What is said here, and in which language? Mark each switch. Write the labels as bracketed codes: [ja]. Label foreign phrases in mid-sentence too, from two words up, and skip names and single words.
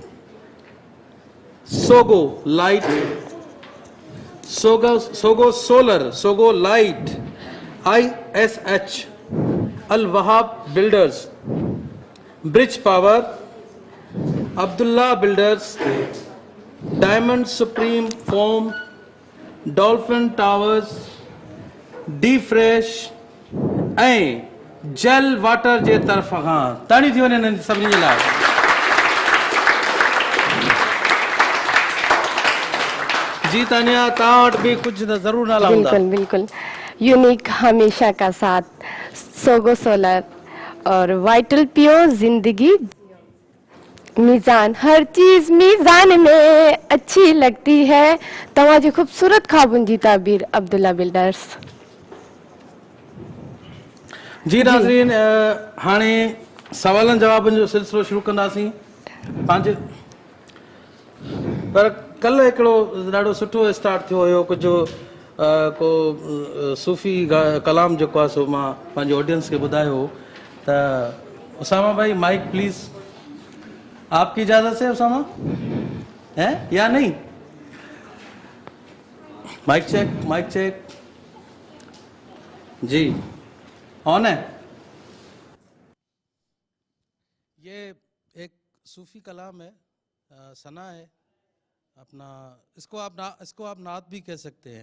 [sd] सोगो लाइट, सोगो सोलर, सोगो लाइट, ISH, अल वहाब बिल्डर्स, ब्रिज पावर, अब्दुल्ला बिल्डर्स, डायमंड सुप्रीम फोम, डॉल्फिन टावर्स, डी फ्रेश ऐं जेल वाटर जे तरफ़ खां ताणी थी वञे सभिनी जे लाइ। जी तानिया, तव्हां वटि बि कुझु त ज़रूरु नाला हूंदा। बिल्कुल बिल्कुल। [ur] یونیک ہمیشہ کا ساتھ، سوگو سولر اور وائٹل پیور زندگی، میزان، ہر چیز میزان میں اچھی لگتی ہے. [sd] तव्हांजी खूबसूरत ख्वाबुनि जी ताबीर, अब्दुल्ला बिल्डर्स। जी नाज़रीन, हाणे सवालनि जवाबनि जो सिलसिलो शुरू कंदासीं पंहिंजे। पर कल्ह हिकिड़ो ॾाढो सुठो स्टार्ट थियो हुयो, कुझु को सूफ़ी कलाम जेको आहे सो मां पंहिंजे ऑडियंस खे ॿुधायो त उसामा भाई [en] mic please, [ur] آپ کی اجازت سے اسامہ ہے یا نہیں? [en] mic check [ur] جی، آن ہے. یہ ایک صوفی کلام ہے، ثنا ہے اپنا، اس کو آپ نعت بھی کہہ سکتے ہیں.